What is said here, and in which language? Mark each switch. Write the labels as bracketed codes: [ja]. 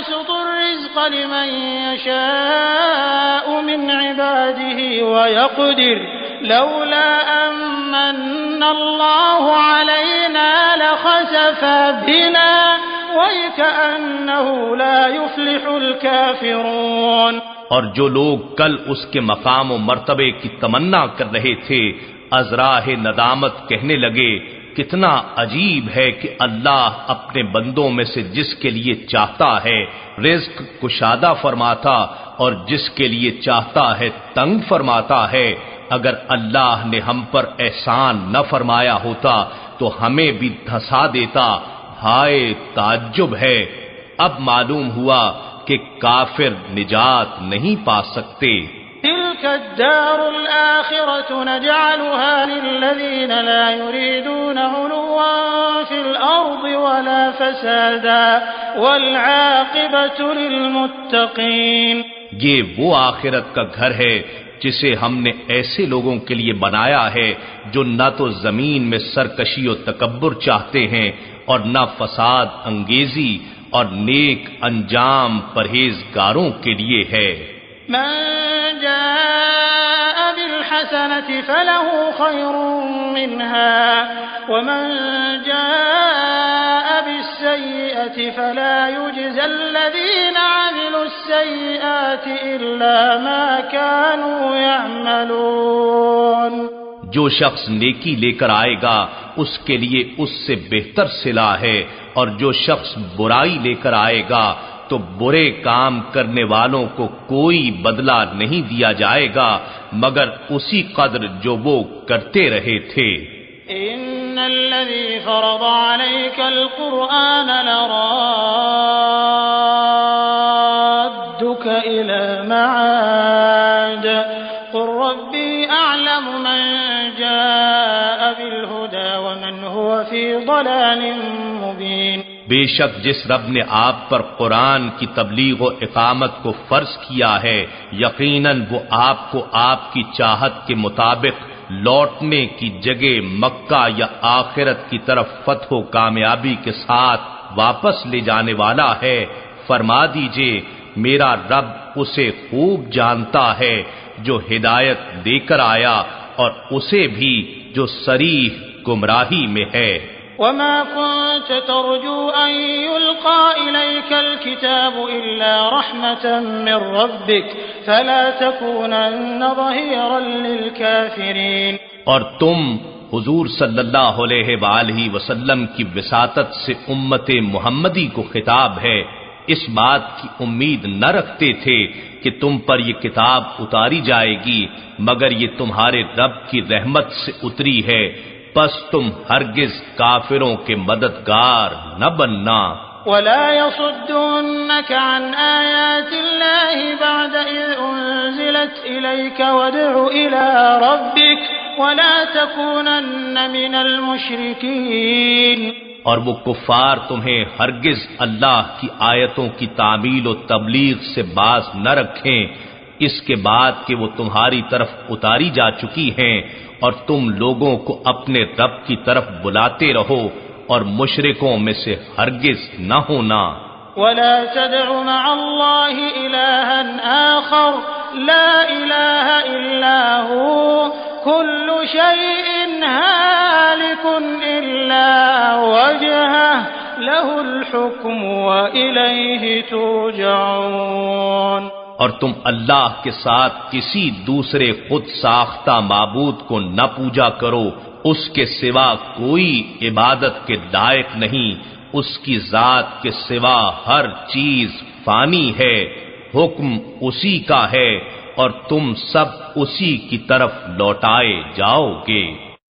[ar] الرزق لمن يشاء من عباده ويقدر لولا أمن الله علينا لخسف بنا وَيَكَأَنَّهُ لَا يُفْلِحُ الْكَافِرُونَ۔ [ur] اور جو لوگ کل اس کے مقام و مرتبے کی تمنا کر رہے تھے ازراہ ندامت کہنے لگے، کتنا عجیب ہے کہ اللہ اپنے بندوں میں سے جس کے لیے چاہتا ہے رزق کشادہ فرماتا اور جس کے لیے چاہتا ہے تنگ فرماتا ہے۔ اگر اللہ نے ہم پر احسان نہ فرمایا ہوتا تو ہمیں بھی دھسا دیتا۔ ہائے تعجب ہے، اب معلوم ہوا کہ کافر نجات نہیں پا سکتے۔ [ar] تلك الدار الآخرة نجعلها للذين لا يريدون علوا في الأرض ولا فسادا والعاقبة للمتقين۔ [ur] یہ وہ آخرت کا گھر ہے جسے ہم نے ایسے لوگوں کے لیے بنایا ہے جو نہ تو زمین میں سرکشی و تکبر چاہتے ہیں اور نہ فساد انگیزی، اور نیک انجام پرہیزگاروں کے لیے ہے۔ [ar] من جاء بالحسنة فله خير منها ومن جاء بالسيئة فلا يجزى الذين عملوا السيئات إلا ما كانوا يعملون۔ [ur] جو شخص نیکی لے کر آئے گا اس کے لیے اس سے بہتر صلہ ہے، اور جو شخص برائی لے کر آئے گا تو برے کام کرنے والوں کو کوئی بدلہ نہیں دیا جائے گا مگر اسی قدر جو وہ کرتے رہے تھے۔ [ar] ان الذي فرض عليك القرآن لرادك الى معاد قل ربي اعلم من جاء بالهدى ومن هو في ضلال مبين۔ [ur] بے شک جس رب نے آپ پر قرآن کی تبلیغ و اقامت کو فرض کیا ہے یقیناً وہ آپ کو آپ کی چاہت کے مطابق لوٹنے کی جگہ مکہ یا آخرت کی طرف فتح و کامیابی کے ساتھ واپس لے جانے والا ہے۔ فرما دیجئے میرا رب اسے خوب جانتا ہے جو ہدایت دے کر آیا اور اسے بھی جو صریح گمراہی میں ہے۔ [ar] وما كنت ترجو أن يلقى إليك الكتاب إلا رحمة من ربك فلا تكونن ظهيرا للكافرين۔ [ur] اور تم حضور صلی اللہ علیہ وآلہ وسلم کی وساطت سے امت محمدی کو خطاب ہے، اس بات کی امید نہ رکھتے تھے کہ تم پر یہ کتاب اتاری جائے گی مگر یہ تمہارے رب کی رحمت سے اتری ہے، پس تم ہرگز کافروں کے مددگار نہ بننا۔ [ar] ولا يصدنك عن آيات الله بعد إذ أنزلت إليك وادع إلى ربك ولا تكونن من المشركين۔ [ur] اور وہ کفار تمہیں ہرگز اللہ کی آیتوں کی تعمیل و تبلیغ سے باز نہ رکھیں اس کے بعد کہ وہ تمہاری طرف اتاری جا چکی ہیں، اور تم لوگوں کو اپنے رب کی طرف بلاتے رہو اور مشرکوں میں سے ہرگز نہ ہونا۔ [ar] ولا تدع مع الله إلها آخر لا إله إلا هو كل شيء هالك إلا وجهه له الحكم وإليه ترجعون۔ [ur] اور تم اللہ کے ساتھ کسی دوسرے خود ساختہ معبود کو نہ پوجا کرو، اس کے سوا کوئی عبادت کے لائق نہیں، اس کی ذات کے سوا ہر چیز فانی ہے، حکم اسی کا ہے اور تم سب اسی کی طرف لوٹائے جاؤ گے۔